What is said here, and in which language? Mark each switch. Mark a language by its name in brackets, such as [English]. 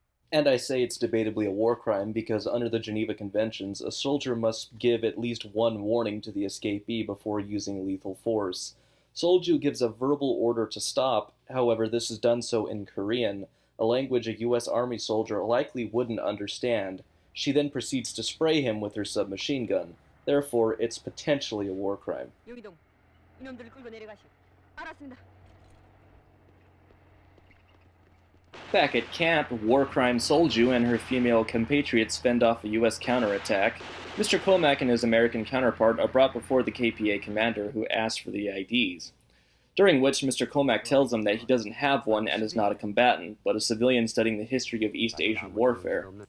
[English] And I say it's debatably a war crime because under the Geneva Conventions, a soldier must give at least one warning to the escapee before using lethal force. Solju gives a verbal order to stop, however, this is done so in Korean, a language a US Army soldier likely wouldn't understand. She then proceeds to spray him with her submachine gun. Therefore, it's potentially a war crime. [Korean] 용이동, 이놈들을 끌고 내려가시오. 알았습니다. [English] Back at camp, war crime Solju and her female compatriots fend off a US counterattack. Mr. Komak and his American counterpart are brought before the KPA commander, who asks for the IDs. During which Mr. Komak tells them that he doesn't have one and is not a combatant, but a civilian studying the history of East Asian warfare.